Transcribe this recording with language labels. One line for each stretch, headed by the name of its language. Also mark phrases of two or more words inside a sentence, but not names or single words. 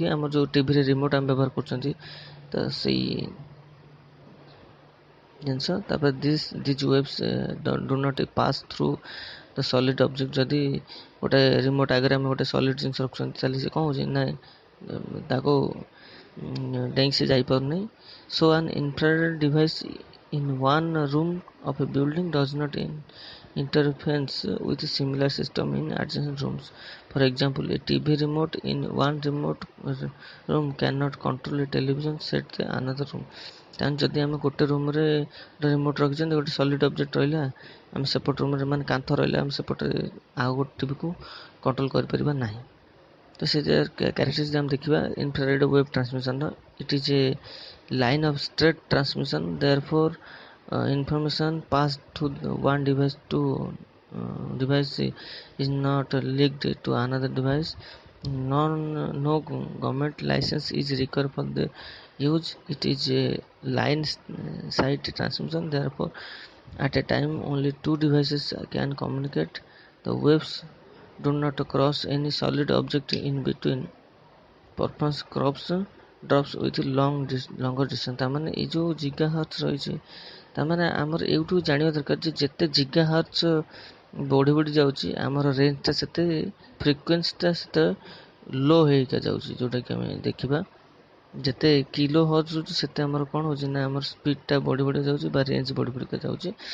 Odia: ଆମର ଯେଉଁ ଟିଭିରେ ରିମୋଟ୍ ଆମେ ବ୍ୟବହାର କରୁଛନ୍ତି ତ ସେଇ ଜିନିଷ।
English: ତାପରେ these waves do not pass through the solid object.
Odia: ଯଦି ଗୋଟେ ରିମୋଟ୍ ଆଗରେ ଆମେ ଗୋଟେ ସଲିଡ୍ ଜିନିଷ ରଖୁଛନ୍ତି ତାହେଲେ ସେ କ'ଣ ହେଉଛି ନା ତାକୁ ଡେଇଁକି ସେ ଯାଇପାରୁନି।
English: so an infrared device in one room of a building does not interference with a similar system in adjacent rooms. For example, a TV remote in one remote room cannot control a television set in another room।
Odia: ତାହେଲେ ଯଦି ଆମେ ଗୋଟେ ରୁମ୍ରେ ଗୋଟେ ରିମୋଟ୍ ରଖିଛନ୍ତି ଗୋଟେ
English: solid object
Odia: ରହିଲା ଆମେ ସେପଟ ରୁମ୍ରେ ମାନେ କାନ୍ଥ ରହିଲା ଆମେ ସେପଟେ ଆଉ ଗୋଟେ ଟିଭିକୁ କଣ୍ଟ୍ରୋଲ କରିପାରିବା ନାହିଁ। ତ ସେ କ୍ୟାରେକ୍ଟରିଷ୍ଟିକ୍ସ ଆମେ ଦେଖିବା
English: infrared wave transmission. it is a line of straight transmission, therefore information passed to one device to device is not leaked to another device। No government license is required for the use। It is a line side transmission, therefore at a time only two devices can communicate। The waves do not cross any solid object in between। Performance drops with longer distance।
Odia: ତାମାନେ ଏଇ ଯେଉଁ
English: giga hertz
Odia: ରହିଛି ତାମାନେ ଆମର ଏଇଠୁ ଜାଣିବା ଦରକାର ଯେ ଯେତେ
English: giga hertz
Odia: ବଢ଼ି ବଢ଼ି ଯାଉଛି ଆମର ରେଞ୍ଜଟା ସେତେ ଫ୍ରିକ୍ୱେନ୍ସିଟା ସେତେ ଲୋ ହେଇକା ଯାଉଛି। ଯେଉଁଟାକି ଆମେ ଦେଖିବା ଯେତେ
English: kilo hertz
Odia: ରହୁଛି ସେତେ ଆମର କ'ଣ ହେଉଛି ନା ଆମର ସ୍ପିଡ଼ଟା ବଢ଼ି ବଢ଼ି ଯାଉଛି ବା ରେଞ୍ଜ ବଢ଼ି ବଢ଼ିକା ଯାଉଛି।